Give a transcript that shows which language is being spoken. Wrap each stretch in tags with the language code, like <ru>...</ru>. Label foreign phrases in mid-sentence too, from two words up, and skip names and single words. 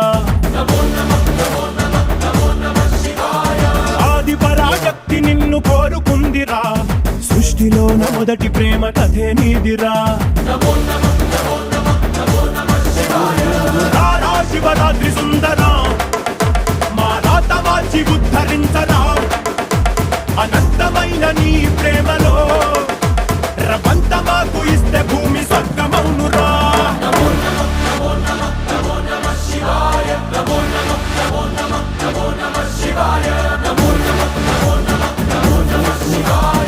<sa>नमो नमः नमो नमः नमो नमः शिवाय।</sa> <te>ఆది పరాశక్తి నిన్ను కోరుకుందిరా సృష్టిలోన మొదటి ప్రేమ కథే నీదిరా</te> <sa>नमो नमः नमो नमः नमो नमः शिवाय।</sa> <te>రారా శివరాత్రి సుందరా మా రాత మార్చి ఉద్ధరించరా అనంతమైన నీ ప్రేమలో రవంత మాకు ఇస్తే భూమి స్వర్గమౌనురా</te> <sa>नमो नमः नमो नमः नमो नमः शिवाय। नमो नमः नमो नमः नमो नमः शिवाय। नमो नमः नमो नमः नमो नमः शिवाय।</sa>